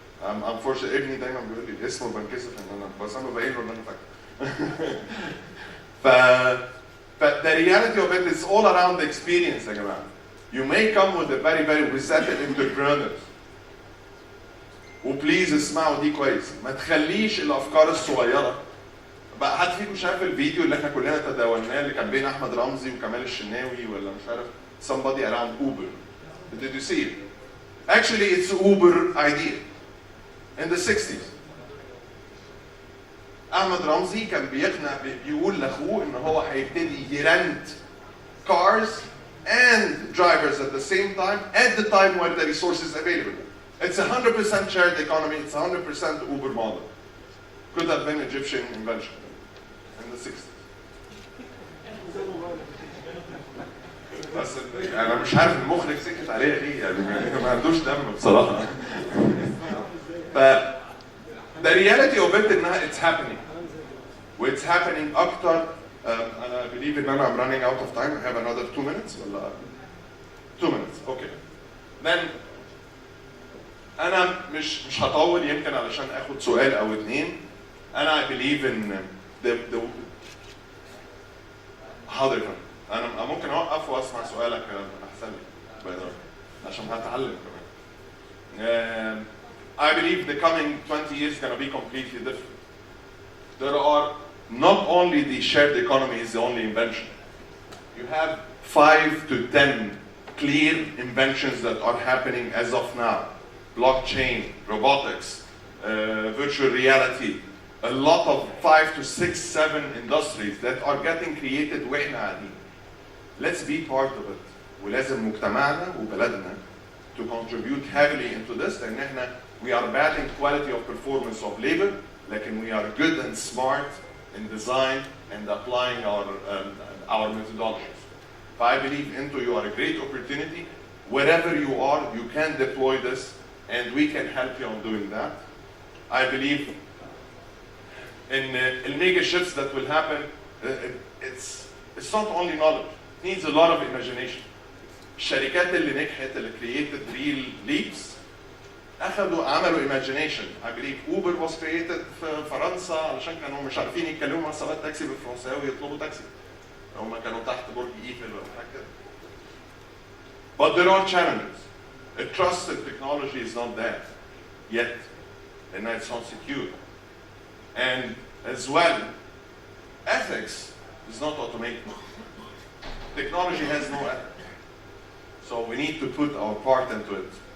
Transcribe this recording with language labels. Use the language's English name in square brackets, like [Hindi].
[Arabic] Unfortunately, ابني دايما بيقول لي اسمه بنكسف ان انا بس انا باين له ان انا فاكر. [English] But the reality of it is all around the experience [Arabic] يا جماعه. [English] You may come with a very resetted entrepreneurs. [Arabic] وبليز اسمعوا دي كويس، ما تخليش الافكار الصغيره. بقى حد فيكم شاف الفيديو اللي احنا كلنا تداولناه اللي كان بين احمد رمزي وكمال الشناوي ولا مش عارف [English] somebody around Uber? Did you see it? Actually, it's an Uber idea in the 60s. [Arabic] احمد رمزي كان بيقول لاخوه ان هو هيبتدي يرنت [English] cars and drivers at the same time at the time where the resource is available. It's 100% shared economy, it's 100% Uber model. Could have been Egyptian invention in the 60s. [Arabic] بس انا مش عارف المخرج سكت عليها ليه يعني ما عندوش دم بصراحه. [English] ف the reality of it [Arabic] انها [English] it's happening. It's happening [Arabic] اكتر. [English] I believe in I'm running out of time. I have another 2 minutes. 2 minutes. Okay. [Arabic] Then أنا مش هطول يمكن علشان آخد سؤال أو اتنين. أنا [English] I believe in the [Arabic] حاضر. أنا ممكن أوقف وأسمع سؤالك أحسن لي. عشان هتعلم كمان. [English] I believe the coming 20 years is going to be completely different. There are not only the shared economy is the only invention. You have 5 to 10 clear inventions that are happening as of now. Blockchain, robotics, virtual reality, a lot of 5 to 6, 7 industries that are getting created [Arabic] وإحنا قاعدين. [English] Let's be part of it. [Arabic] ولازم مجتمعنا وبلدنا [English] to contribute heavily into this [Arabic] لأن إحنا [English] we are bad in quality of performance of labor, [Arabic] لكن [English] we are good and smart in design and applying our methodologies. But I believe into you are a great opportunity. Wherever you are, you can deploy this and we can help you on doing that. I believe in mega shifts that will happen. It's not only knowledge, it needs a lot of imagination. [Arabic] الشركات اللي نجحت اللي [English] created real leaps [Arabic] عملوا imagination. [English] I believe Uber was created [Arabic] في فرنسا علشان كانوا مش عارفين يتكلموا مع سواق تاكسي بالفرنساوي ويطلبوا تاكسي. هم كانوا تحت برج ايفل ولا حاجه كده. [English] But there are challenges. A trusted technology is not there yet, and it's not secure. And as well, ethics is not automated. Technology has no ethics. So we need to put our part into it.